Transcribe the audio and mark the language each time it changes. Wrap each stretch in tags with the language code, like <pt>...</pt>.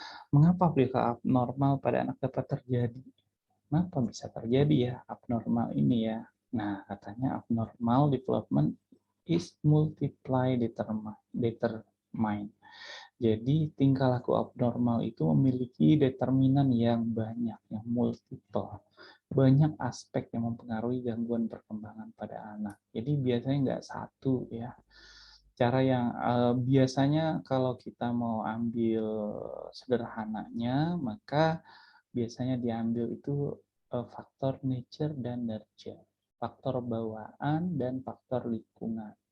<id>Mengapa perilaku abnormal pada anak dapat terjadi? Kenapa bisa terjadi ya abnormal ini ya? Nah, katanya</id> <en>abnormal development is multiply determined.</en> <id>Jadi tingkah laku abnormal itu memiliki determinan yang banyak, yang multiple. Banyak aspek yang mempengaruhi gangguan perkembangan pada anak. Jadi biasanya nggak satu ya. Cara yang biasanya kalau kita mau ambil sederhananya, maka biasanya diambil itu faktor nature dan nurture, faktor bawaan dan faktor lingkungan.</id>